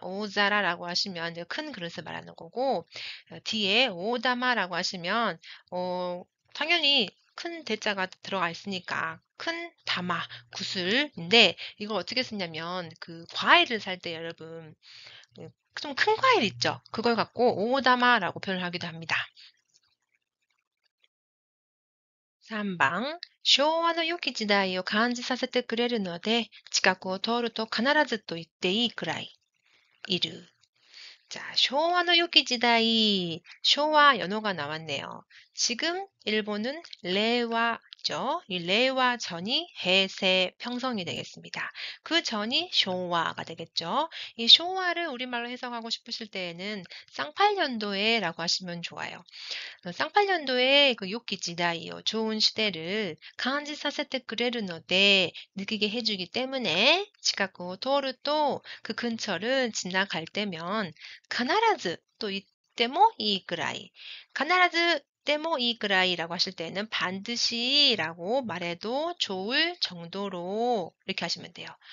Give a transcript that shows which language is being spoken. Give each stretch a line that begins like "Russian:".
Korean: 오자라라고 하시면 큰 그릇을 말하는 거고 D에 오다마라고 하시면 당연히 큰 대자가 들어가 있으니까 큰 다마, 구슬인데 이걸 어떻게 쓰냐면 그 과일을 살 때 여러분 좀 큰 과일 있죠? 그걸 갖고 오다마라고 표현을 하기도 합니다.
Japanese: 3번 昭和の良き時代を感じさせてくれるので近くを通ると必ずと言っていいくらいいる
Korean: 자, 쇼와노 요기지다이, 쇼와 연어가 나왔네요. 지금 일본은 레와죠. 이 레와 전이 해세 평성이 되겠습니다. 그 전이 쇼와가 되겠죠. 이 쇼와를 우리말로 해석하고 싶으실 때에는 쌍팔년도에라고 하시면 좋아요. 쌍팔년도에 그 요기지다이요. 좋은 시대를 간지 사세테 그레르노데 느끼게 해주기 때문에 치카고 도르도 그 근처를 지나갈 때면 必ず 또 이때모 이그라이 必ず 때모 이그라이라고 하실 때는 반드시라고 말해도 좋을 정도로 이렇게 하시면 돼요.